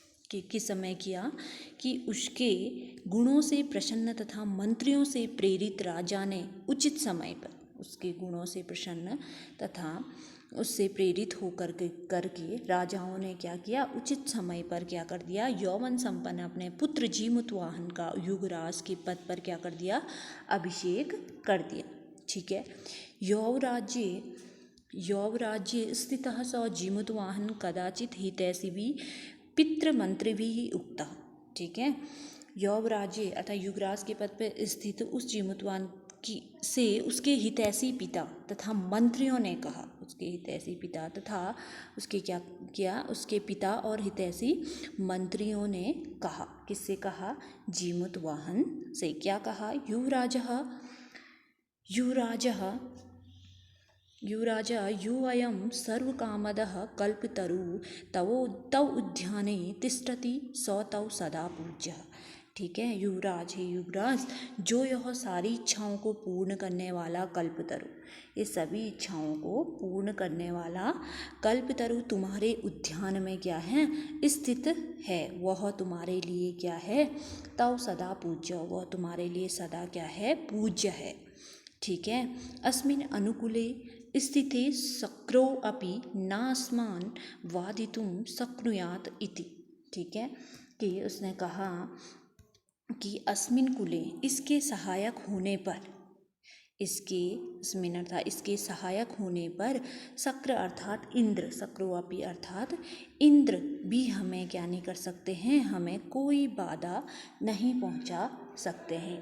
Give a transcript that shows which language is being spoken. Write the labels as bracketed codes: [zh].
[hi] कि किस समय किया कि उसके गुणों से प्रसन्न तथा मंत्रियों से प्रेरित राजा ने उचित समय पर, उसके गुणों से प्रसन्न तथा उससे प्रेरित होकर करके राजाओं ने क्या किया, उचित समय पर क्या कर दिया, यौवन संपन्न अपने पुत्र जीमूतवाहन का युवराज के पद पर क्या कर दिया, अभिषेक कर दिया। ठीक है। [sa] यौवराज्ये स्थितः स जीमूतवाहन कदाचित हितैषिभिः पितृमंत्रिभिः उक्तः। [hi] ठीक है। यौवराज्य अर्थात युवराज के पद पर स्थित उस जीमूतवाहन की से उसके हितैषी पिता तथा मंत्रियों ने कहा, उसके हितैषी पिता तथा उसके क्या किया, उसके पिता और हितैषी मंत्रियों ने कहा, किससे कहा, जीमूतवाहन से। क्या कहा, [sa] युवराज युवयं सर्वकामदः कल्पतरु तव उद्याने तिष्ठति स तव सदा पूज्यः। ठीक है। [hi] युवराज है, युवराज जो यह सारी इच्छाओं को पूर्ण करने वाला कल्पतरु, ये सभी इच्छाओं को पूर्ण करने वाला कल्पतरु तुम्हारे उद्यान में क्या है, स्थित है, वह तुम्हारे लिए क्या है, [sa] तव सदा पूज्य, [hi] वह तुम्हारे लिए सदा क्या है, पूज्य है। ठीक है। [sa] अस्मिन् अनुकूले स्थिते शक्रो अपि नास्मान् वादितुं शक्नुयात् इति। [hi] ठीक है। कि उसने कहा कि [sa] अस्मिन् कुले, [hi] इसके सहायक होने पर, इसके सहायक होने पर शक्र अर्थात इंद्र, शक्रोपि अर्थात इंद्र भी हमें क्या नहीं कर सकते हैं, हमें कोई बाधा नहीं पहुंचा सकते हैं।